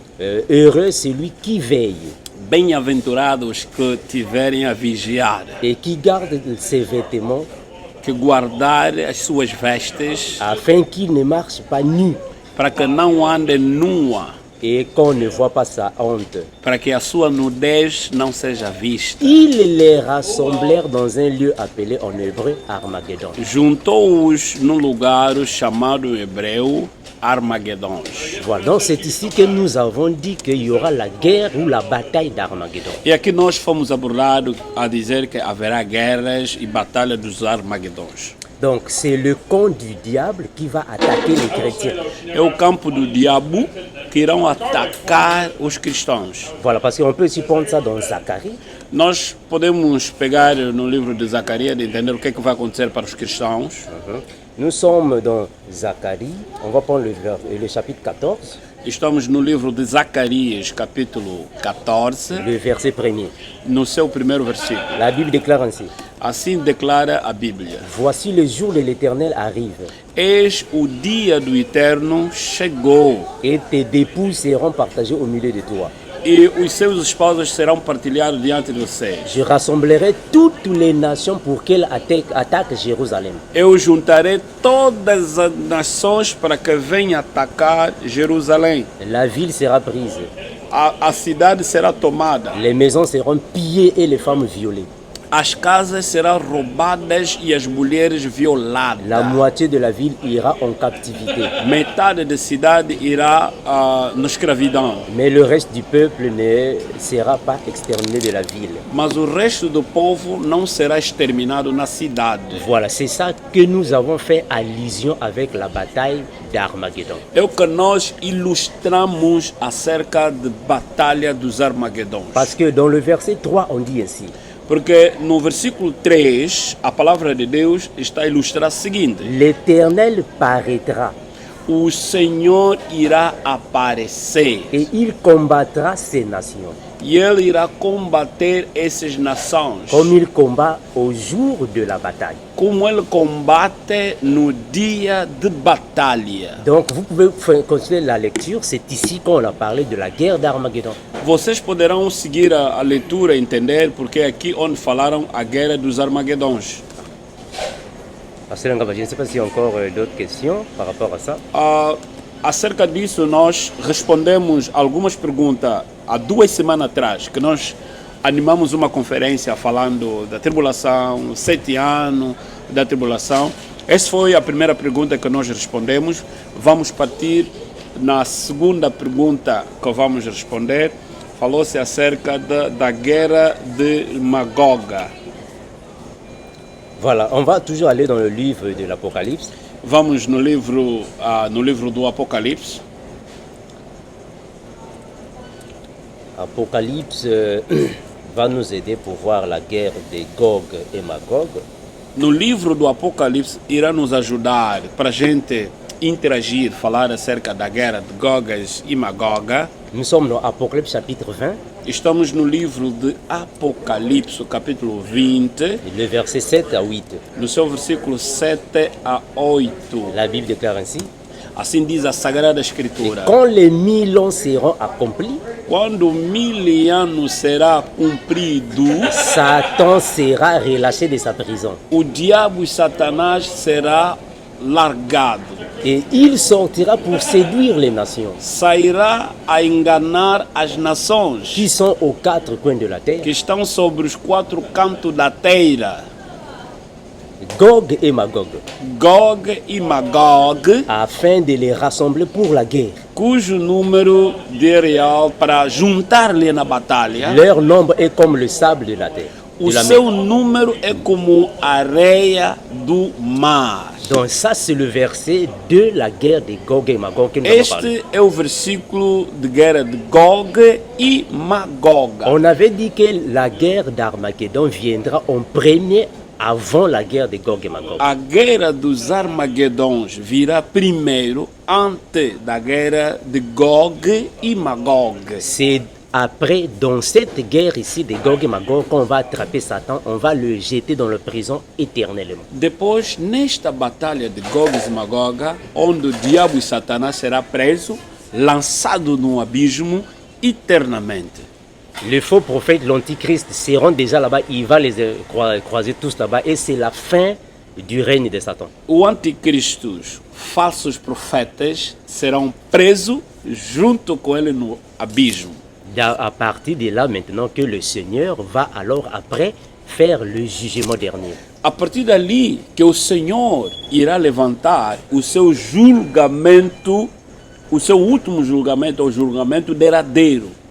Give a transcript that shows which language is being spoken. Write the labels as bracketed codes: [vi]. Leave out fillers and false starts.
[fr] Heureux celui qui veille. [pt] Bem-aventurados que tiverem a vigiar. [fr] Et qui garde ses vêtements. [pt] Que guardar as suas vestes. [fr] Afin qu'il ne marche pas nu. [pt] Para que não ande nua. [fr] Et qu'on ne voit pas sa honte. [pt] Para que a sua nudez não seja vista. [fr] Ils les rassemblèrent dans un lieu appelé en hébreu Armageddon. [pt] Juntou-os num lugar chamado em hebreu Armagedon. [fr] Voilà, donc c'est ici que nous avons dit qu'il y aura la guerre ou la bataille d'Armageddon. [pt] E aqui nós fomos abordados a dizer que haverá guerras e batalhas dos Armagedons. [fr] Donc c'est le camp du diable qui va attaquer les chrétiens. [pt] É o campo do diabo que irão atacar os cristãos. [fr] Voilà, parce qu'on peut aussi prendre ça dans Zacharie. [pt] Nós podemos pegar no livro de Zacarias e entender o que vai acontecer para os cristãos. [fr] Nous sommes dans Zacharie, on va prendre le chapitre 14. [pt] Estamos no livro de Zacarias, capítulo 14. [fr] Le verset 1er. [pt] No seu primeiro versículo. [fr] La Bible déclare ainsi. [pt] Assim declara a Bíblia. [fr] Voici le jour de l'Éternel arrive. [pt] Eis o dia do Eterno chegou. [fr] Et tes dépouilles seront partagées au milieu de toi. [pt] E os seus esposos serão partilhados diante de você. [fr] Je rassemblerai toutes les nations pour qu'elles attaquent Jérusalem. [pt] Eu juntarei todas as nações para que venham atacar Jerusalém. [fr] La ville sera prise. [pt] A cidade será tomada. [fr] Les maisons seront pillées et les femmes violées. [pt] As casas serão roubadas e as mulheres violadas. [fr] La moitié de la ville ira en captivité. [pt] Metade da cidade irá na escravidão. [fr] Mais le reste du peuple ne sera pas exterminé de la ville. [pt] Mas o resto do povo não será exterminado na cidade. [fr] Voilà, c'est ça que nous avons fait allusion avec la bataille d'Armageddon. [pt] É o que nós ilustramos acerca da batalha dos Armagedons. [fr] Parce que dans le verset 3, on dit ainsi. [pt] Porque no versículo 3, a palavra de Deus está a ilustrar o seguinte: [fr] L'Éternel paraîtra. [pt] O Senhor irá aparecer. [fr] Et il combattra ces nations. [pt] E ele irá combater essas nações. [fr] Comme il combat au jour de la bataille. [pt] Como ele combate no dia de batalha. [fr] Donc vous pouvez continuer la lecture. C'est ici qu'on a parlé de la guerre d'Armageddon. [pt] Vocês poderão seguir a leitura e entender porque é aqui onde falaram a guerra dos Armagedons. [fr] Pasteur Langaba, je ne sais pas s'il y a encore d'autres questions par rapport à ça. [pt] Acerca disso, nós respondemos algumas perguntas há 2 semanas atrás, que nós animamos uma conferência falando da tribulação, 7 anos da tribulação. Essa foi a primeira pergunta que nós respondemos. Vamos partir na segunda pergunta que vamos responder. Falou-se acerca da guerra de Magoga. [fr] Voilà, on va toujours aller dans le livre de l'Apocalypse. [pt] Vamos no livro do Apocalipse. [fr] Apocalypse va nous aider pour voir la guerre de Gog et Magog. [pt] No livro do Apocalipse irá nos ajudar para a gente interagir, falar acerca da guerra de Gogas e Magoga. [fr] Nous sommes dans Apocalypse chapitre 20. [pt] Estamos no livro de Apocalipse, capítulo 20, [fr] Le verset 7 à 8. [pt] no seu versículo 7 a 8. [fr] La Bible déclare ainsi. [pt] Assim diz a Sagrada [fr] Et [pt] Escritura. [fr] quand les 1000 ans seront accomplis, [pt] Quando 1000 anos será cumprido, [fr] Satan sera relâché de sa prison. [pt] o diabo e Satanás será largado. [fr] Et il sortira pour séduire les nations [pt] Sairá a enganar as nações [fr] qui sont aux 4 coins de la terre, [pt] que estão sobre os 4 cantos da terra, [fr] Gog et Magog, [pt] Gog e Magog, [fr] afin de les rassembler pour la guerre. [pt] cujo número de real para juntar-lhe na batalha. [fr] Leur nombre est comme le sable de la terre. [pt] O [fr] de la [pt] seu [fr] mer. [pt] número é como a areia do mar. [fr] Donc ça, c'est le verset de la guerre de Gog et Magog que nous avons parlé. [pt] Este é o versículo de guerra de Gog e Magog. [fr] On avait dit que la guerre d'Armageddon viendra en premier avant la guerre de Gog et Magog. [pt] A guerra dos Armagedons virá primeiro antes da guerra de Gog e Magog. [fr] C'est après, dans cette guerre ici de Gog et Magog, qu'on va attraper Satan, on va le jeter dans la prison éternellement. [pt] Depois, nesta batalha de Gog e Magog, onde o diabo e Satanás será preso, lançado no abismo eternamente. [fr] Les faux prophètes, l'antichrist, seront déjà là-bas, il va les croiser tous là-bas, et c'est la fin du règne de Satan. [pt] O anticristos, falsos profetas, serão presos junto com ele no abismo. [fr] À partir de là, maintenant, que le Seigneur va alors après faire le jugement dernier. [pt] A partir dali que o Senhor irá levantar o seu julgamento, o seu último julgamento, o julgamento derradeiro.